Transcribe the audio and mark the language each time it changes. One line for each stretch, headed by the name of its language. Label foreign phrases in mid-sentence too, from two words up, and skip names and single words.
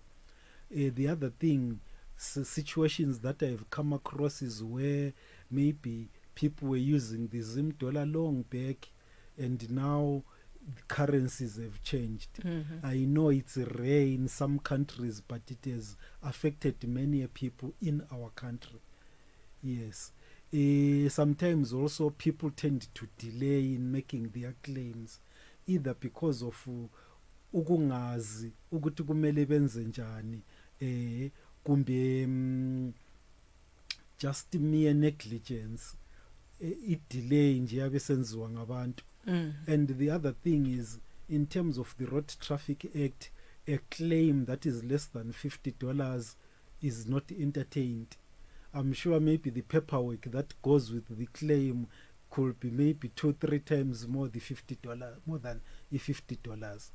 English: The other thing, situations that I've come across is where maybe people were using the Zim dollar long back and now the currencies have changed. I know it's rare in some countries, but it has affected many people in our country. Yes. Sometimes also people tend to delay in making their claims, either because of
North Ndebele: ukungazi ukuthi kumele benze njani, kumbe
English: just mere negligence, it delay
North Ndebele: nje yabesenziwa ngabantu.
English: And the other thing is, in terms of the Road Traffic Act, a claim that is less than $50 is not entertained. I'm sure maybe the paperwork that goes with the claim could be maybe 2-3 times more the more than the $50.